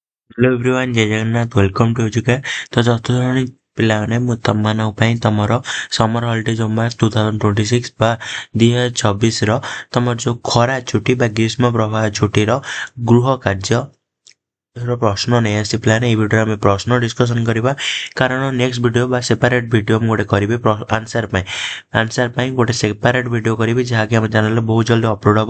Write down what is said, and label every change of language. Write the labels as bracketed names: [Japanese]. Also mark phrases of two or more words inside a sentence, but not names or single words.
[English] hello everyone [Odia] ଜୟ ଜଗନ୍ନାଥ [English] welcome to Eduke. [Odia] तो चतुर्थ ପିଲାମାନେ ମୁଁ ତମମାନଙ୍କ ପାଇଁ ତମର [English] summer holiday [Odia] ଯୋଉ ମାସ 2026 ବା 2026ର ତମର ଯୋଉ ଖରା ଛୁଟି ବା ଗ୍ରୀଷ୍ମ ପ୍ରବାହ ଛୁଟିର ଗୃହ କାର୍ଯ୍ୟ ପ୍ରଶ୍ନ ନେଇ ଆସି ପ୍ଲାନ୍ ଏଇ ଭିଡ଼ିଓରେ ଆମେ ପ୍ରଶ୍ନ ଡିସ୍କସନ୍ କରିବା। କାରଣ [English] next video [Odia] ବା [English] separate video [Odia] ମୁଁ ଗୋଟେ କରିବି ଆନ୍ସର ପାଇଁ ଗୋଟେ [English] separate video [Odia] କରିବି, ଯାହାକି ଆମ ଚ୍ୟାନେଲରେ ବହୁତ ଜଲ୍ଦି ଅପଲୋଡ଼ ହେବ।